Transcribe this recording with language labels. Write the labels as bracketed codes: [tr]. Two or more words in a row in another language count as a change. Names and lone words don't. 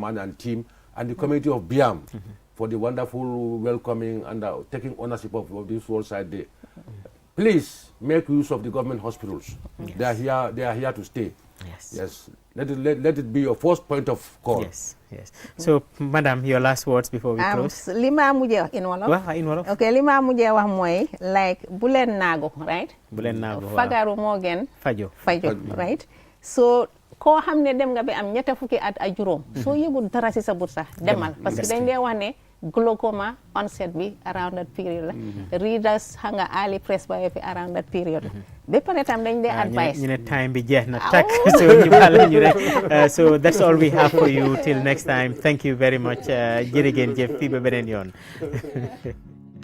[en] Mani and team, and the community of Biam for the wonderful welcoming and taking ownership of this World Side Day. Please make use of the government hospitals. They are here to stay. Yes. Let it be your first point of call. Yes. So, madam, your last words before we close. [wo] li ma mujjee wax [en] in wolof. [wo] Okay, li ma mujjee wax mooy like bu leen naagu, right? Bu leen naagu, fagaru moo gën fajo, right? So koo xam ne dem nga bi am ñetta fukki at ak juróom soo yëgul dara si sa but sax demal [fr] parce que [wo] dañ dee wax ne [en] glaucoma onset [wo] bi [en] around that period [wo] la readers xam nga [en] early presbyopia around that period [wo] ba pare tam dañ dee advice ñu ne time bi jeex na tak so ñu bala ñu rek [en] so that's all we have for you till next time. Thank you very much [wo] jërë ngeen jëf fii ba beneen yoon.